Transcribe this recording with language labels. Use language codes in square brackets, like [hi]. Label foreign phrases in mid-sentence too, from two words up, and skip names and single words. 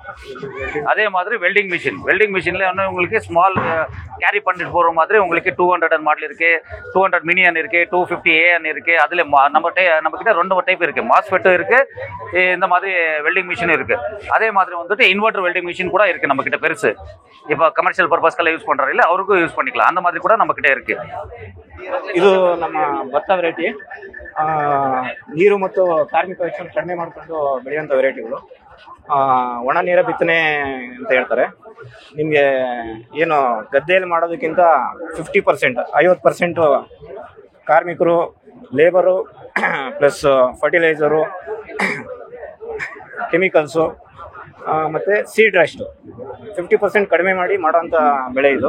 [ta] அதே மாதிரி [en] welding machine, welding machineல [ta] உங்களுக்கு [en] small carry [ta] பண்ணிட்டு போற மாதிரி உங்களுக்கு 200 மாடல் இருக்கு, 200 மினியன் இருக்கு, 250 AN இருக்கு. அதுல நம்ம கிட்ட 2 டைப் இருக்கு, மாஸ்ஃபெட் இருக்கு, இந்த மாதிரி [en] welding machine [ta] இருக்கு. அதே மாதிரி வந்துட்டு [en] inverter welding machine [ta] கூட இருக்கு நம்ம கிட்ட பெருசு. இப்போ [en] commercial purposeக்கெல்லாம் [ta] யூஸ் பண்றாரு இல்ல, அவருக்கும் யூஸ் பண்ணிக்கலாம். அந்த மாதிரி கூட நம்ம கிட்ட இருக்கு. [kn] ಇದು ನಮ್ಮ ಭತ್ತ ವೆರೈಟಿ. ನೀರು ಮತ್ತು ಕಾರ್ಮಿಕ ವೆಚ್ಚವನ್ನು ಕಡಿಮೆ ಮಾಡಿಕೊಂಡು ಬೆಳೆಯುವಂಥ ವೆರೈಟಿಗಳು. ಒಣ ನೀರ ಬಿತ್ತನೆ ಅಂತ ಹೇಳ್ತಾರೆ. ನಿಮಗೆ ಏನು ಗದ್ದೆಯಲ್ಲಿ ಮಾಡೋದಕ್ಕಿಂತ 50%, 50% ಕಾರ್ಮಿಕರು, [en] labour plus fertiliser, chemicals [kn] ಮತ್ತು ಸೀಡ್ ರಷ್ಟು 50% ಕಡಿಮೆ ಮಾಡಿ ಮಾಡೋಂಥ ಬೆಳೆ ಇದು.